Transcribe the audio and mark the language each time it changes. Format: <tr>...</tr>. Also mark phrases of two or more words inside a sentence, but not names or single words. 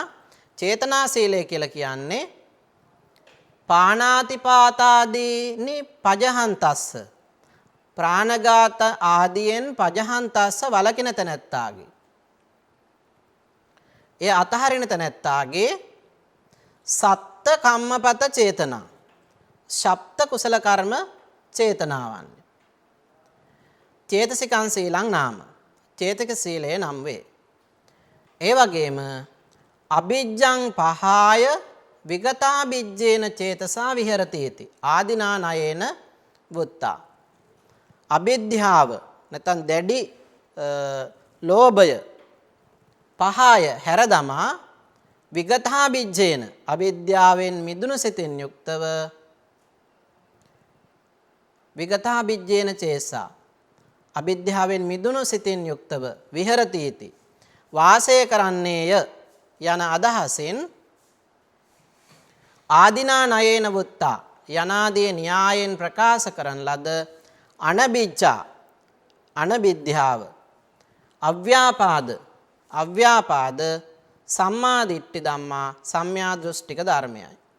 <si>චේතනා සීලය කියලා කියන්නේ</si> <pi>පාණාතිපාතාදීනි පජහන්තස්ස</pi> <si>ප්‍රාණඝාත ආදියෙන් පජහන්තස්ස වලකින තැනැත්තාගේ එය අතහරින තැනැත්තාගේ</si> <pi>සත්ත කම්මපත චේතනා</pi> <si>ශප්ත කුසල කර්ම චේතනාවන්</si> <pi>චේතසිකං සීලං නාම</pi> <si>චේතක සීලය නම් වේ. ඒ වගේම</si> <pi>අභිජ්ජං පහාය විගතාභිජ්ජේන චේතසා විහෙරති इति ආදිනා නයේන වුත්තා.</pi> <si>අවිද්‍යාව නැත්නම් දැඩි ලෝභය පහාය හැරදමා විගතාභිජ්ජේන අවිද්‍යාවෙන් මිදුණු සිතින් යුක්තව</si> <pi>විගතාභිජ්ජේන චේතසා</pi> <si>අවිද්‍යාවෙන් මිදුණු සිතින් යුක්තව විහෙරති इति වාසය කරන්නේය යන අදහසින්</si> <pi>ආදිනා නයේන වුත්තා</pi> <si>යනාදී න්‍යායෙන් ප්‍රකාශ කරන ලද අනවිද්‍යාව අව්‍යාපාද</si> <pi>සම්මා දිට්ඨි ධම්මා</pi> <si>සම්‍යා දෘෂ්ටික ධර්මයයි.</si>